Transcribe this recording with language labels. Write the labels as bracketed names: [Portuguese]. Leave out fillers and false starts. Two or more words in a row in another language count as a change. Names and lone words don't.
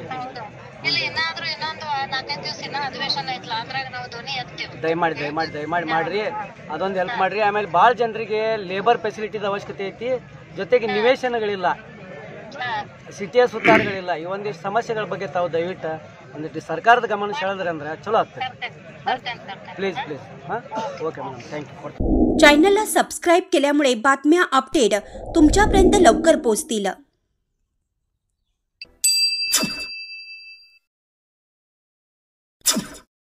[Kannada] ಹೌದು ಇಲ್ಲಿ ಏನಾದ್ರೂ ಇನ್ನೊಂದು 4-5 ದಿವಸ ಇನ್ನ ಅಧಿವೇಶನ ಐತ್ಲ ಅದ್ರಾಗ ನಾವು ಧ್ವನಿ ಎತ್ತೀವಿ. ದಯಮಾಡಿ ಮಾಡ್ರಿ ಅದೊಂದು ಹೆಲ್ಪ್ ಮಾಡ್ರಿ. ಆಮೇಲೆ ಭಾಳ ಜನರಿಗೆ ಲೇಬರ್ ಫೆಸಿಲಿಟಿದ ಅವಶ್ಯಕತೆ ಐತಿ, ಜೊತೆಗೆ ನಿವೇಶನಗಳಿಲ್ಲ, ಸಿಟಿಯ ಸುತ್ತಾರಗಳಿಲ್ಲ. ಈ ಒಂದಿಷ್ಟು ಸಮಸ್ಯೆಗಳ ಬಗ್ಗೆ ತಾವು ದಯವಿಟ್ಟು ಒಂದಿಟ್ಟು ಸರ್ಕಾರದ ಗಮನ ಸೆಳೆದ್ರಿ ಅಂದ್ರೆ ಚಲೋ ಆಗ್ತದೆ. [English] please हां okay madam thank you. [Marathi] चॅनलला सबस्क्राईब केल्यामुळे बातम्या अपडेट तुमच्यापर्यंत लवकर पोहोचतील.